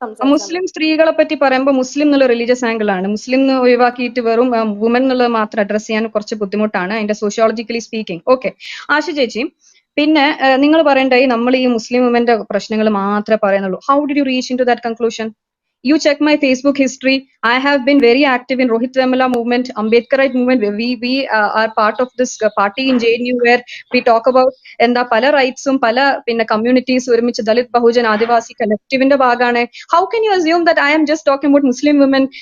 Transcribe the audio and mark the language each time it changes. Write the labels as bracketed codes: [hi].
[ml] മുസ്ലിം സ്ത്രീകളെ പറ്റി പറയുമ്പോൾ മുസ്ലിം എന്നുള്ള റിലീജിയസ് ആംഗിൾ ആണ്. മുസ്ലിം ഒഴിവാക്കിയിട്ട് വെറും വുമൻ എന്നുള്ളത് മാത്രം അഡ്രസ് ചെയ്യാൻ കുറച്ച് ബുദ്ധിമുട്ടാണ്, അതിന്റെ സോഷ്യോളജിക്കലി സ്പീക്കിംഗ്. ഓക്കെ ആശ ചേച്ചി, പിന്നെ നിങ്ങൾ പറയണ്ടായി നമ്മൾ ഈ മുസ്ലിം വുമന്റെ പ്രശ്നങ്ങൾ മാത്രമേ പറയുന്നുള്ളൂ. [en] How did you reach in to that conclusion? You check my Facebook history. I have been very active in Rohit Vemula movement, Ambedkarite movement. We are part of this party in JNU where we talk about [ml] എന്താ പല റൈറ്റ്സും പല പിന്നെ communities ഒരുമിച്ച് ദളിത് ബഹുജൻ ആദിവാസി കളക്റ്റീവിന്റെ ഭാഗമാണ്. [en] How can you assume that I am just talking about Muslim women?